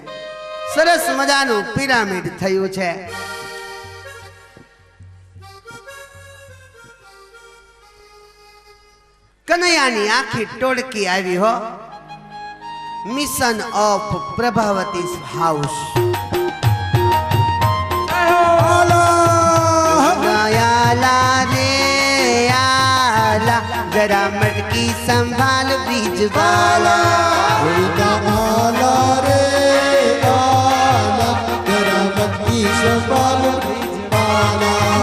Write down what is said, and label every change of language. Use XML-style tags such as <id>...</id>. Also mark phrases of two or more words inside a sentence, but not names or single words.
<gu>સરસ મજાનું પિરામિડ થયું છે. કનૈયાની આખી ટોળકી આવી હો.</gu> <en>mission of Prabhavati house.</en> <mr>आला रे आला जरा मटकी संभाल बीज वाला आला रे आला जरा मटकी संभाल आला</mr>